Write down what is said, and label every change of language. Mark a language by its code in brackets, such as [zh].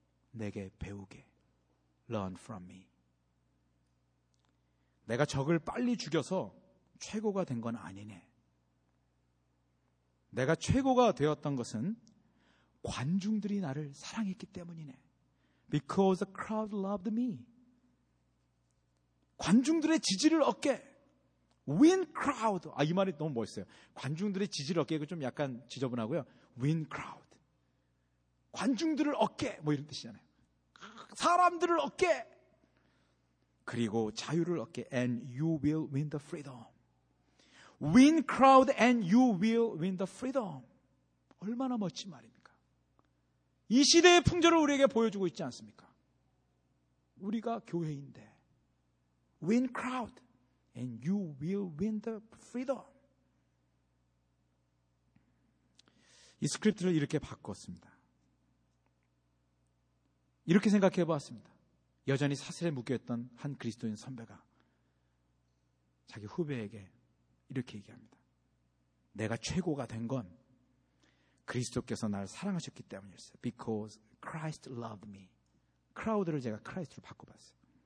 [ko] 내게 배우게. [en] Learn from me. [ko] 내가 적을 빨리 죽여서 최고가 된 건 아니네. 내가 최고가 되었던 것은 관중들이 나를 사랑했기 때문이네. [en] Because the crowd loved me. [ko] 관중들의 지지를 얻게. [en] Win crowd. [ko] 아, 이 말이 너무 멋있어요. 관중들의 지지를 얻게. 이거 좀 약간 지저분하고요. [en] Win crowd. [ko] 관중들을 얻게. 뭐 이런 뜻이잖아요. 사람들을 얻게. 그리고 자유를 얻게. [en] And you will win the freedom. Win crowd and you will win the freedom. [ko] 얼마나 멋진 말입니다. 이 시대의 풍조를 우리에게 보여주고 있지 않습니까? 우리가 교회인데 [en] win crowd and you will win the freedom. [ko] 이 스크립트를 이렇게 바꿨습니다. 이렇게 생각해 보았습니다. 여전히 사슬에 묶여있던 한 그리스도인 선배가 자기 후배에게 이렇게 얘기합니다. 내가 최고가 된 건 그리스도께서 날 사랑하셨기 때문이었어요. [en] Because Christ loved me. [ko] Crowd를 제가 Christ로 바꿔봤어요.